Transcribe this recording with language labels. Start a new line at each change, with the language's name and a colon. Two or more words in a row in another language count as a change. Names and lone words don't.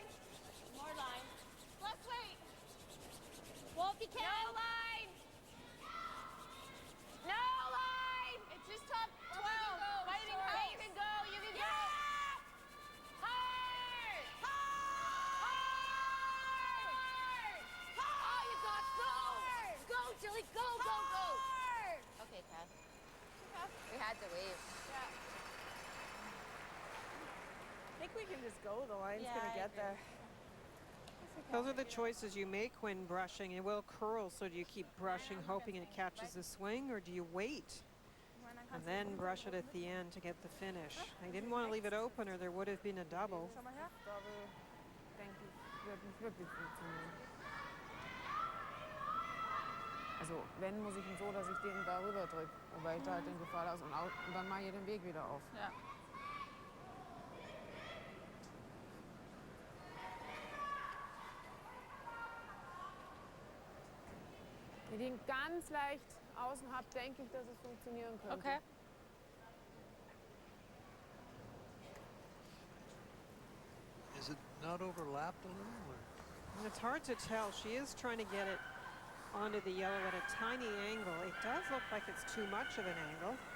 English: More line. Let's wait. Well, if you can. No line. No line. It's just top 12. Fighting hard. You can go. You can go. Hard. Hard. Oh, you got go. Go, Jilly. Go, go, go. Okay, Kat. We had to wave. Yeah. I think we can just go. The line's Yeah, going I to get agree. there. Those are the choices you make when brushing. It will curl, so do you keep brushing, hoping it catches the swing, or do you wait and then brush it at the end to get the finish? They didn't want to leave it open, or there would have been a double.
German: Schau mal her. Double, denke ich, wird nicht wirklich funktionieren. Also, wenn, muss ich ihn so, dass ich den da rüber drücke. Wobei ich da halt in Gefahr lasse und dann mache ich den Weg wieder auf. Ja. Wenn ich ihn ganz leicht außen habe, denke ich, dass es funktionieren könnte. Okay.
English: Is it not overlapped a little? Or? It's hard to tell. She is trying to get it onto the yellow at a tiny angle. It does look like it's too much of an angle.